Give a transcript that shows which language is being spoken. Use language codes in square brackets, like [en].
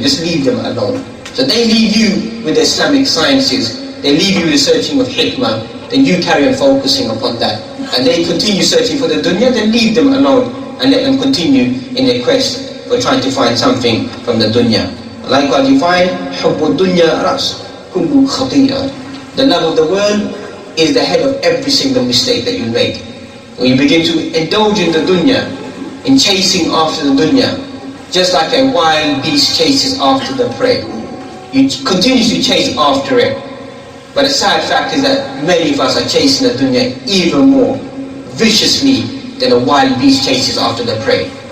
[en] Just leave them alone. So they leave you with the Islamic sciences, they leave you with the searching of hikmah, then you carry on focusing upon that. And they continue searching for the dunya, then leave them alone and let them continue in their quest for trying to find something from the dunya. Likewise you find, [ar] حُبُّ الدُّنْيَا رَأْسُ كُلُّ خَطِيئَةٍ. [en] The love of the world is the head of every single mistake that you make. When you begin to indulge in the dunya, in chasing after the dunya, just like a wild beast chases after the prey. You continuously chase after it. But the sad fact is that many of us are chasing the dunya even more viciously than a wild beast chases after the prey.